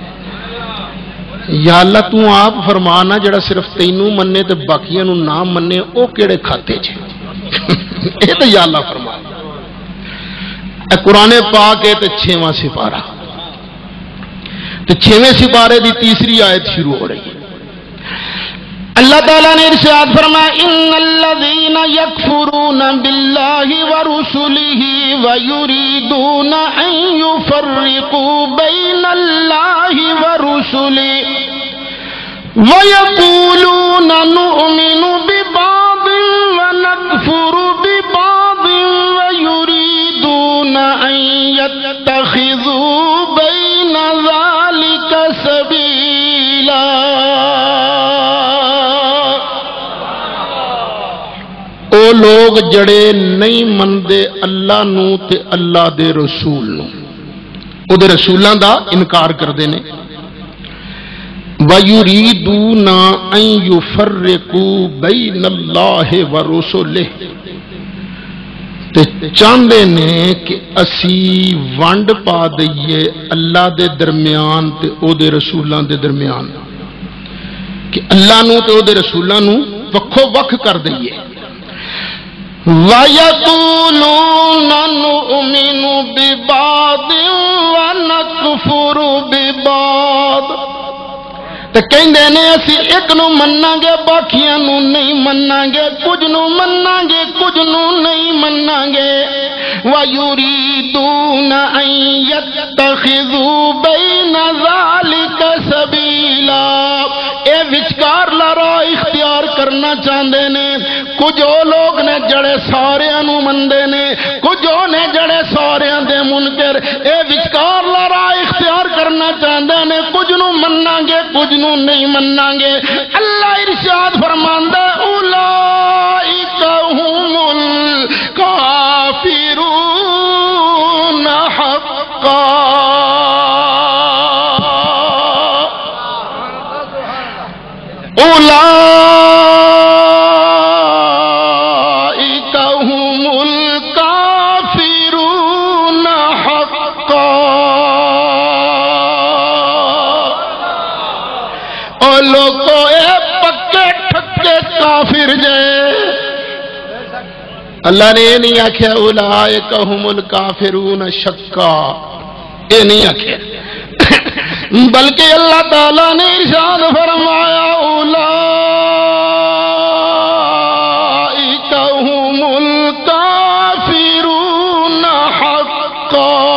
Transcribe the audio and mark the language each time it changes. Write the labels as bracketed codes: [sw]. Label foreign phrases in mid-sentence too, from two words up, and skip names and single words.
[pa] یا اللہ تو آپ فرمانا جڑا صرف تینوں مننے تے باقیاں نو نہ مننے او کیڑے کھاتے چھے اے تے یا اللہ فرما. اے قرآن پاک ہے تے 6واں سپارہ تے 6ویں سپارے دی تیسری آیت شروع ہو رہی ہے. اللہ تعالیٰ نے ارشاد فرمایا [ar] ان الذین یکفرون باللہ ورسلہ ویریدون ان یفرقوا بین اللہ ورسلہ وَيَقُولُونَ نُؤْمِنُ بِبَعْضٍ وَنَكْفُرُ بِبَعْضٍ وَيُرِيدُونَ أَن يَتَّخِذُوا بَيْنَ ذَلِكَ سَبِيلًا [pa] او لوگ جڑے نہیں مندے اللہ نو تے اللہ دے رسول نو او دے رسولاں دا انکار کردے نے [ar] وَيُرِيدُونَ أَن يُفَرِّقُوا بَيْنَ اللَّهِ وَرُسُلِهِ [pa] تے چاہندے نے کہ اسی ونڈ پا دئیے اللہ دے درمیان تے او دے رسولاں دے درمیان کہ اللہ نو تے او دے رسولاں نو وکھو وکھ کر دئیے [ar] وَيَقُولُونَ نُؤْمِنُ بِبَعْضٍ وَنَكْفُرُ بِبَعْضٍ [pa] تے کہندے نے اسی ایک نو مننا گے باقیاں نو نہیں مننا گے کچھ نو مننا گے کچھ نو نہیں مننا گے [ar] وَيُرِيدُونَ أَن يَتَّخِذُوا بَيْنَ ذَلِكَ سَبِيلًا [pa] اے وچکار لارا اختیار کرنا چاہندے نے کچھ او لوگ نے جڑے ساریاں نو مندے نے کچھ او نے جڑے ساریاں دے منکر اے وچکار لارا اختیار کرنا چاہندے نے کچھ نو مننا گے کچھ نو نہیں مننا گے اللہ ارشاد فرماندا [ar] اولئک هم الکافرون حقا اولئک هم الکافرون حقا [pa] او لوگو اے پکے ٹھکے کافر جائے اللہ نے یہ نہیں آکھیا [ar] اولئک هم الکافرون شقا [pa] یہ نہیں آکھیا بلکہ اللہ تعالیٰ نے ارشاد فرمایا [ar] اولئک هم الکافرون حقا